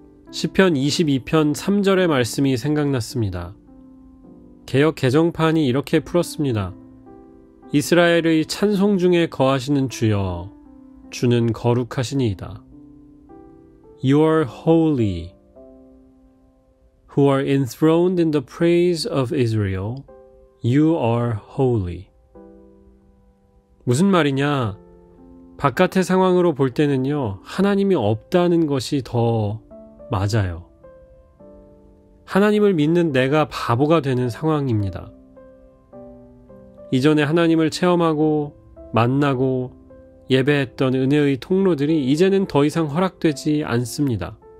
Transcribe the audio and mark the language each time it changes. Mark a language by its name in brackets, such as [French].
[Korean] 시편 22편 3절의 말씀이 생각났습니다. 개역 개정판이 이렇게 풀었습니다. 이스라엘의 찬송 중에 거하시는 주여, 주는 거룩하시니이다. [English] You are holy, who are enthroned in the praise of Israel. You are holy. [Korean] 무슨 말이냐? 바깥의 상황으로 볼 때는요, 하나님이 없다는 것이 더 맞아요. 하나님을 믿는 내가 바보가 되는 상황입니다. 이전에 하나님을 체험하고 만나고 예배했던 은혜의 통로들이 이제는 더 이상 허락되지 않습니다.